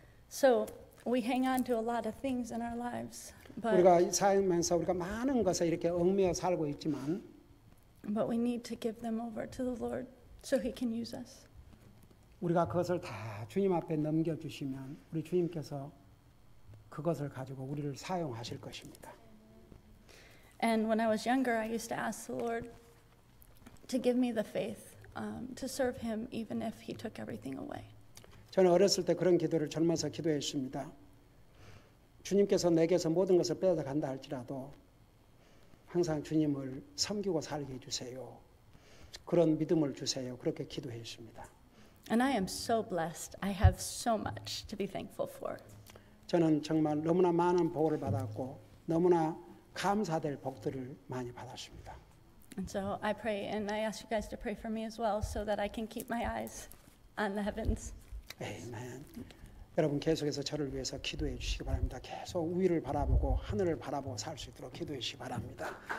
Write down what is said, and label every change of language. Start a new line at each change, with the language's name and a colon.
English: So we hang on to a lot of things in our lives,
Korean: 우리가 살면서 우리가 많은 것에 이렇게 얽매여 살고 있지만
English: but we need to give them over to the Lord so He can use us.
Korean: 우리가 그것을 다 주님 앞에 넘겨주시면 우리 주님께서 그것을 가지고 우리를 사용하실 것입니다.
English: And when I was younger, I used to ask the Lord to give me the faith to serve Him even if He took everything away.
Korean: 저는 어렸을 때 그런 기도를 젊어서 기도했습니다. 주님께서 내게서 모든 것을 빼앗아 간다 할지라도 항상 주님을 섬기고 살게 해주세요. 그런 믿음을 주세요. 그렇게 기도했습니다.
English: And I am so blessed. I have so much to be thankful for.
Korean: 저는 정말 너무나 많은 복을 받았고 너무나 감사될 복들을 많이 받았습니다.
English: And so I pray and I ask you guys to pray for me as well so that I can keep my eyes on the heavens.
Korean: 아멘. 여러분 계속해서 저를 위해서 기도해 주시기 바랍니다. 계속 위를 바라보고 하늘을 바라보고 살 수 있도록 기도해 주시기 바랍니다.